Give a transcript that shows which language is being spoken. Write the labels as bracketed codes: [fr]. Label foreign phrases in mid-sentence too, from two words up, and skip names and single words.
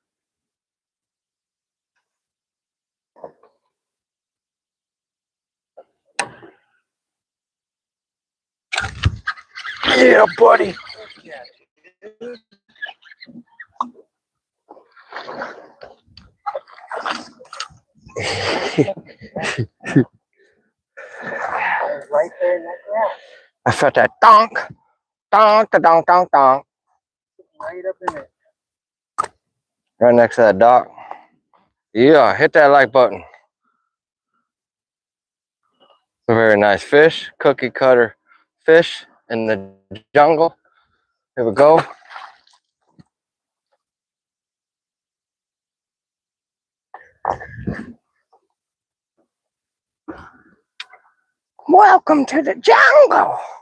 [en] Yeah, buddy. Right there in that grass. I felt that donk, donk, da donk, donk, donk. Right up in it. Right next to that dock. Yeah, hit that like button. It's a very nice fish, cookie cutter fish in the jungle. Here we go. Welcome to the jungle.